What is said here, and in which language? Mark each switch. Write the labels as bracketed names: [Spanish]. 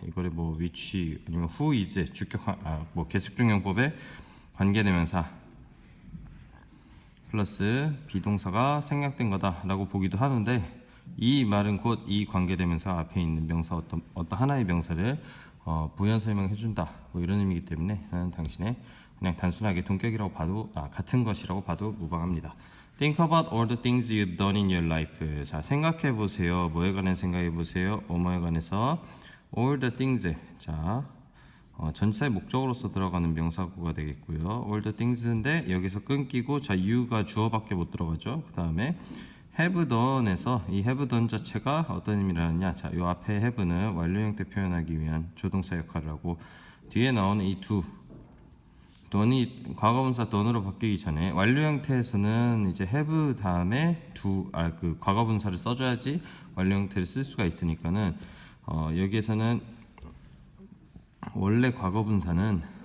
[Korean] 이거를 뭐 which 아니면 who is 주격 뭐 계속중용법의 관계대명사 플러스 비동사가 생략된 거다라고 보기도 하는데 이 말은 곧 이 관계대명사 앞에 있는 명사 어떤 하나의 명사를 부연 설명해 준다 뭐 이런 의미이기 때문에 나는 당신의 그냥 단순하게 동격이라고 봐도 같은 것이라고 봐도 무방합니다. [English] Think about all the things you've done in your life. [Korean] 자, 생각해 보세요. 뭐에 관해 생각해 보세요. 뭐에 관해서 [English] all the things. [Korean] 자, 전치사의 목적으로서 들어가는 명사구가 되겠고요. [English] all the things [Korean] 인데 여기서 끊기고 자 you가 주어밖에 못 들어가죠. 그 다음에 have done에서 이 have done 자체가 어떤 의미를 하느냐. 자, 요 앞에 have는 완료 형태 표현하기 위한 조동사 역할을 하고 뒤에 나오는 이 do done이 과거분사 done으로 바뀌기 전에 완료 형태에서는 이제 have 다음에 do 그 과거분사를 써줘야지 완료 형태를 쓸 수가 있으니까는 여기에서는 원래 과거분사는